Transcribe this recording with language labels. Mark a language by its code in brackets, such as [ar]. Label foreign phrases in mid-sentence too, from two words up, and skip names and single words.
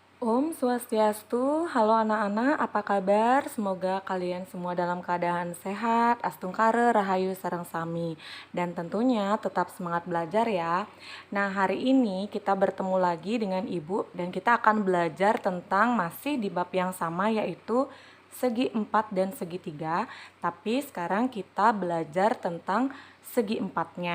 [ban] Om Swastiastu, [id] halo anak-anak, apa kabar? Semoga kalian semua dalam keadaan sehat, [ban] astungkare, rahayu, sareng sami. [id] Dan tentunya tetap semangat belajar ya. Nah, hari ini kita bertemu lagi dengan Ibu dan kita akan belajar tentang masih di bab yang sama, yaitu segi 4 dan segi 3. Tapi sekarang kita belajar tentang segi 4-nya.